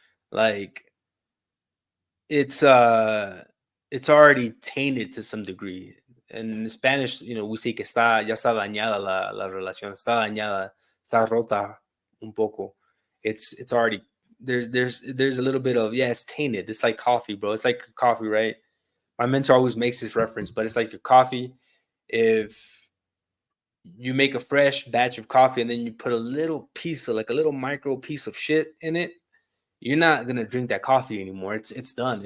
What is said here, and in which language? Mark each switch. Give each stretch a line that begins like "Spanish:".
English: Like, it's it's already tainted to some degree. In Spanish, we say
Spanish: que ya está dañada la relación, está dañada, está rota un poco.
English: It's already, there's a little bit of, yeah, it's tainted. It's like coffee, bro. It's like coffee, right? My mentor always makes this reference, but it's like your coffee. If you make a fresh batch of coffee and then you put a little piece of, like, a little micro piece of shit in it, you're not gonna drink that coffee anymore. It's done.